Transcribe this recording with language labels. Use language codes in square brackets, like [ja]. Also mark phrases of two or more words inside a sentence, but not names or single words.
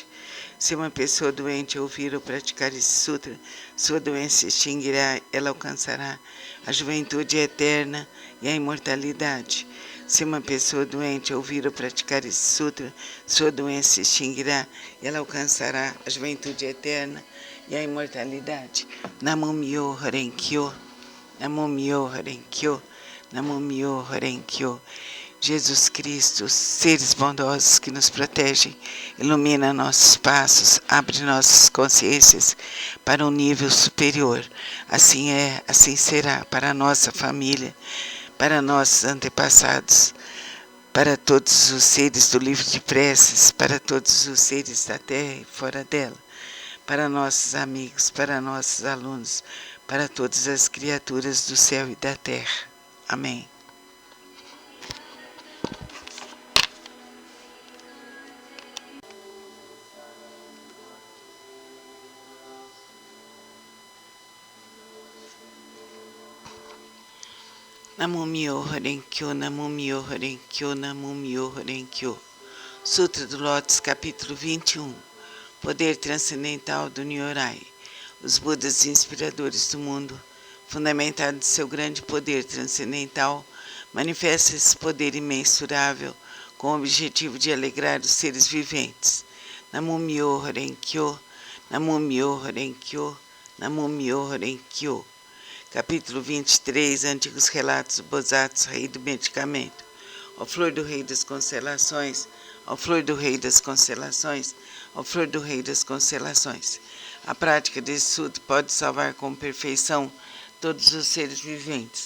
[pt] Se uma pessoa doente ouvir ou praticar esse sutra, sua doença se extinguirá, ela alcançará a juventude eterna e a imortalidade. Se uma pessoa doente ouvir ou praticar esse sutra, sua doença se extinguirá, ela alcançará a juventude eterna e a imortalidade. [ja] 南無妙法蓮華経、南無妙法蓮華経、南無妙法蓮華経. [pt] Jesus Cristo, seres bondosos que nos protegem, ilumina nossos passos, abre nossas consciências para um nível superior. Assim é, assim será para a nossa família, para nossos antepassados, para todos os seres do livro de preces, para todos os seres da terra e fora dela, para nossos amigos, para nossos alunos, para todas as criaturas do céu e da terra. Amém. [ja] 南無妙法蓮華経、南無妙法蓮華経、南無妙法蓮華経. [pt] Sutra do Lótus, capítulo 21. Poder transcendental do Nyorai. Os Budas inspiradores do mundo, fundamentado em seu grande poder transcendental, manifestam esse poder imensurável com o objetivo de alegrar os seres viventes. [ja] 南無妙法蓮華経、南無妙法蓮華経、南無妙法蓮華経. [pt] Capítulo 23, Antigos Relatos do Bodhisattva, Rei do Medicamento. Ó flor do Rei das Constelações, ó flor do Rei das Constelações, ó flor do Rei das Constelações. A prática desse sutra pode salvar com perfeição todos os seres viventes.